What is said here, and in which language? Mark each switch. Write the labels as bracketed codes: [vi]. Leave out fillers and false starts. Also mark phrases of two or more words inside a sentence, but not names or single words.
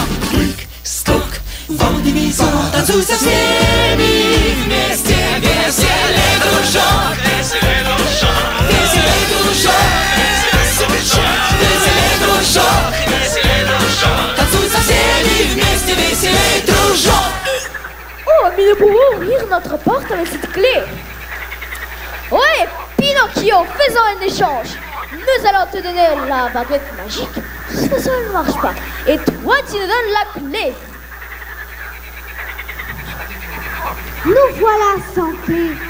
[ru] Прыг, скок, вот и весело. Танцуй со всеми вместе, веселей, дружок. Веселей, дружок. Веселей, дружок. Веселей, дружок. Веселей, дружок. Танцуй со всеми вместе, веселей, дружок. [fr] Oh, mais nous pouvons ouvrir notre porte avec cette clé. Ouais, Pinocchio, faisons un échange. Nous allons te donner la baguette magique. Ça ne marche pas. Et toi, tu nous donnes la clé. Nous voilà sans clé.